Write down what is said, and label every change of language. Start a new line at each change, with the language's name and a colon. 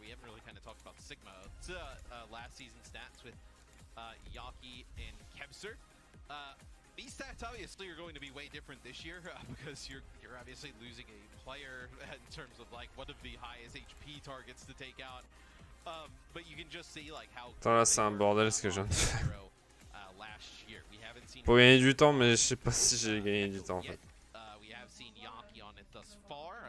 English: We haven't really kind of talked about Sigma. It's last season stats with Yaki and Kebser. These stats obviously are going to be way different this year because you're obviously losing a player in terms of like one of the highest HP targets to take out. But you can just see like how.
French: Attends, là c'est un bordel ce que je viens de faire.
English: Last year we haven't seen.
French: Pour gagner du temps, mais je sais pas si j'ai gagné du temps en fait.
English: We have seen Yaki on it thus far.